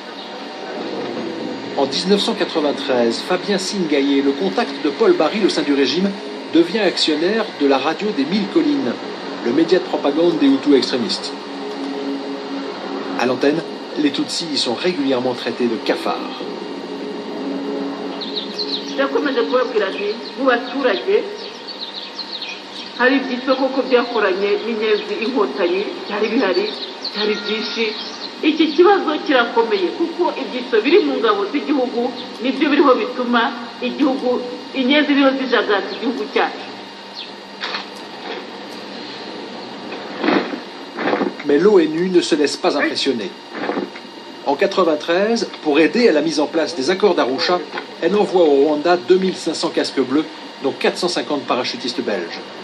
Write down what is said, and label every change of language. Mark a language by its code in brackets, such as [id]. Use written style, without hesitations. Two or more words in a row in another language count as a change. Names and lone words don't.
[fr] En 1993, Fabien Singaye, le contact de Paul Baril au sein du régime, devient actionnaire de la radio des 1000 collines, le média de propagande des Hutus extrémistes. À l'antenne, les Tutsis y sont régulièrement traités de cafards. [rw] yakomeje kubabwira ati mu baturage hari iby'isoko ko byakoranye n'inyenzi inkotanyi byari bihari byari byinshi iki kibazo kirakomeye kuko ibyitso biri mu ngabo z'igihugu nibyo biriho bituma igihugu inyenzi biriho zijagata igihugu cyacu. [fr] Mais l'ONU ne se laisse pas impressionner. En 1993, pour aider à la mise en place des accords d'Arusha, elle envoie au Rwanda 2500 casques bleus, dont 450 parachutistes belges.